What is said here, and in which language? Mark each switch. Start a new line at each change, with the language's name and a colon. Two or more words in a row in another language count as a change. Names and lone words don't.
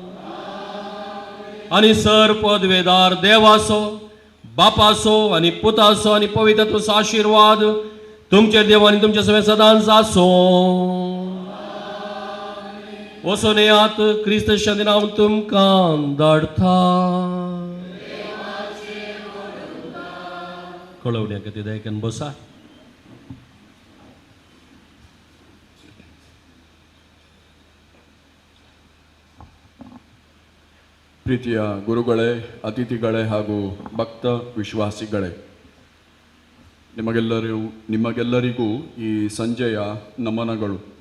Konkani: आनी सर पदवेदार देवाचो बापाचो आनी पुताचो आनी पवित्रत्वाचो आशिर्वाद तुमचे देव आनी तुमचे सगळे सदांच आसो. वचून येयात, क्रिस्ताच्या दिना हांव तुमकां धाडटा. कळवण्या खातीर दयेन बसा.
Kannada: ಪ್ರೀತಿಯ ಗುರುಗಳೇ, ಅತಿಥಿಗಳೇ ಹಾಗೂ ಭಕ್ತ ವಿಶ್ವಾಸಿಗಳೇ, ನಿಮಗೆಲ್ಲರಿಗೂ ಈ ಸಂಜೆಯ ನಮನಗಳು.